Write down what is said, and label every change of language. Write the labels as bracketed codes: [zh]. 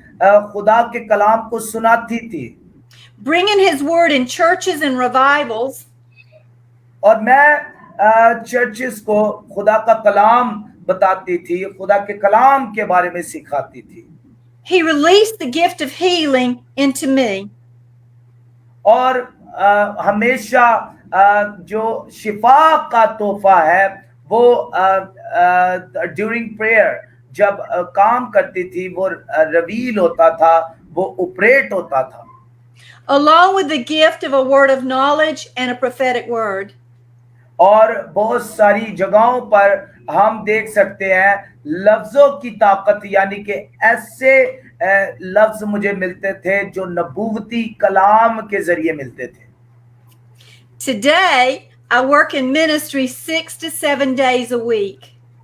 [hi] खुदा के कलाम को सुनाती थी [en] bringing his word in churches and revivals. [hi] और मैं चर्चिस को खुदा का कलाम बताती थी, खुदा के कलाम के बारे में सिखाती थी [en] He released the gift of healing into me. [hi] और हमेशा जो शिफा का तोहफा है वो [en] during prayer [hi] जब काम करती थी वो रिवील होता था, वो ऑपरेट होता था [en] Along with the gift of a word of knowledge and a prophetic word. [hi] और बहुत सारी जगहों पर हम देख सकते हैं लफ्जों की ताकत, यानी कि ऐसे लफ्ज मुझे मिलते थे जो नबूवती कलाम के जरिए मिलते थे [en] Today, I work in ministry 6 to 7 days a week.